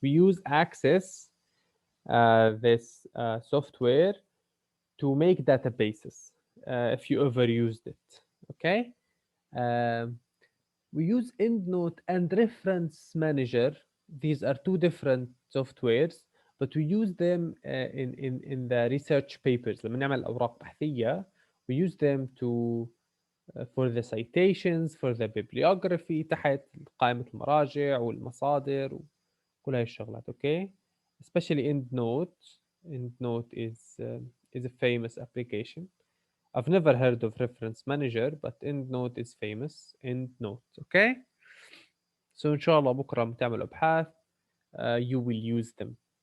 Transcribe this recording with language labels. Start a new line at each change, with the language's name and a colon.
English: We use Access, this software, to make databases, if you ever used it. Okay. We use Endnote and Reference Manager. These are two different softwares, but we use them in the research papers.
Arabic: لما نعمل أوراق بحثية,
English: we use them to for the citations, for the bibliography,
Arabic: تحت قائمة المراجع والمصادر وكل هاي الشغلات.
English: Okay. Especially Endnote. Endnote is a famous application. I've never heard of Reference Manager, but Endnote is famous. Endnote. Okay.
Arabic: So إن شاء الله بكرة بتعمل أبحاث,
English: you will use them.